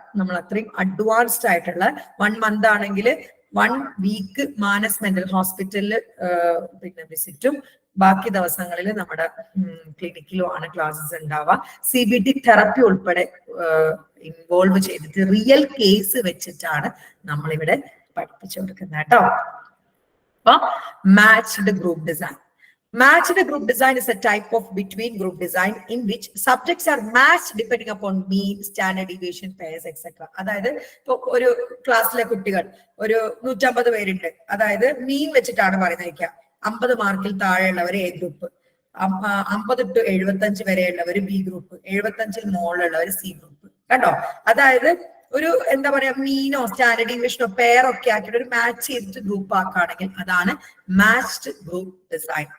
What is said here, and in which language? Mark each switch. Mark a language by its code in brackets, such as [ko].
[ml] നമ്മൾ അത്രയും അഡ്വാൻസ്ഡ് ആയിട്ടുള്ള 1 മന്ത് ആണെങ്കിൽ 1 വീക്ക് മാനസ് മെന്റൽ ഹോസ്പിറ്റലിൽ പിന്നെ വിസിറ്റും, ബാക്കി ദിവസങ്ങളിൽ നമ്മുടെ ക്ലിനിക്കിലും ആണ് ക്ലാസ്സസ് ഉണ്ടാവുക. CBT തെറപ്പി ഉൾപ്പെടെ ഇൻവോൾവ് ചെയ്തിട്ട് റിയൽ കേസ് വെച്ചിട്ടാണ് നമ്മളിവിടെ പഠിപ്പിച്ചു കൊടുക്കുന്നത് കേട്ടോ. അപ്പൊ matched group design. [en] Matched group design is a type of between group design in which subjects are matched depending upon mean, standard deviation, pairs, etc. [ml] അതായത് ഇപ്പൊ ഒരു ക്ലാസ്സിലെ കുട്ടികൾ ഒരു 150 പേരുണ്ട്. അതായത് മീൻ വെച്ചിട്ടാണ് പറയുന്നത്. 50 മാർക്കിൽ താഴെയുള്ളവർ A group, 50 to 75 വരെയുള്ളവർ B group, 75 മുകളിലുള്ളവർ C group. കണ്ടോ? അതായത് ഒരു എന്താ പറയാ, മീനോ സ്റ്റാൻഡേർഡ് ഡീവിയേഷനോ പെയറൊക്കെ ആക്കിയിട്ട് ഒരു മാച്ച് ചെയ്തിട്ട് ഗ്രൂപ്പ് ആക്കുകയാണെങ്കിൽ അതാണ് മാച്ച്ഡ് ഗ്രൂപ്പ് ഡിസൈൻ.